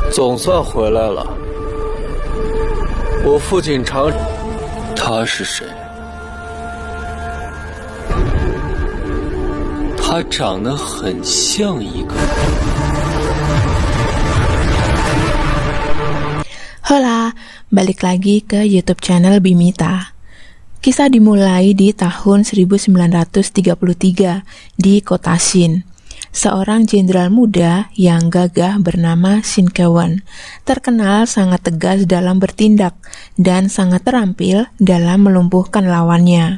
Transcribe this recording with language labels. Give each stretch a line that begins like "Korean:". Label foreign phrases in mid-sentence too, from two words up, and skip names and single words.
Chinese: 总算回来了。我父亲常……他是谁？他长得很像一个。
Indonesian: Hola, balik lagi ke YouTube channel Bimita. Kisah dimulai di tahun 1933 di kota Shin. Seorang jenderal muda yang gagah bernama Shin Kewon terkenal sangat tegas dalam bertindak dan sangat terampil dalam melumpuhkan lawannya.